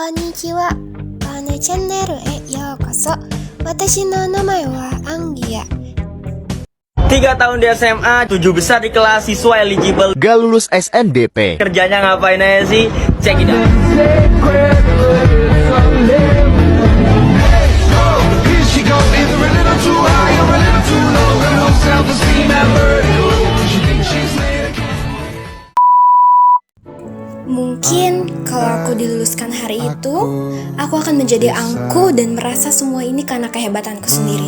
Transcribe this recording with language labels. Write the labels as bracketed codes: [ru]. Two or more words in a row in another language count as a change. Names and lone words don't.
[ja] ちは。パーネチャンネルへようこそ。私の名前は Anggia. [id] 3 tahun di SMA, 7 besar di kelas, siswa eligible, gak lulus SNBP. kerjanya ngapain aja sih? [en] Check it out. [id] Mungkin kalau aku diluluskan hari itu, aku akan menjadi angkuh dan merasa semua ini karena kehebatanku sendiri.